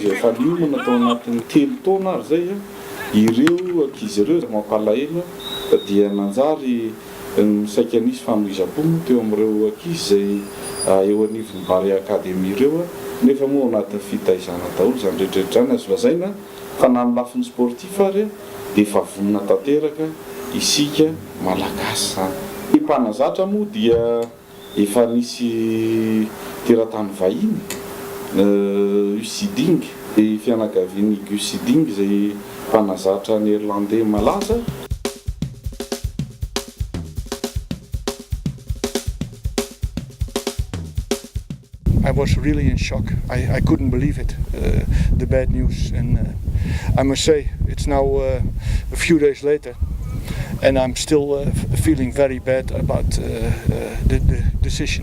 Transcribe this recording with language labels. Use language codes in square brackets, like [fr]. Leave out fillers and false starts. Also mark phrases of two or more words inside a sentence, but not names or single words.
[mg] izay efa niomana tao anatin'ny 3 taona ary zay ireo ankizy ireo mampalahelo dia nanjary misaika nisy famoizam-po teo amin'ireo ankizy izay eo anivon'ny Barea Académie ireo nefa moa anatin'ny fitaizana daholo zany rehetrarehetra zany azo lazaina fa na ny lafiny sportif ary dia efa vonona tanteraka isika malagasy zany. Ny mpanazatra moa dia efa nisy teratany vahiny Usiding fianakavian'ny Gus Hiddink izay mpanazatra néerlandais malaza. [en] I was really in shock. I couldn't believe it, the bad news, and I must say it's now a few days later and I'm still feeling very bad about the decision.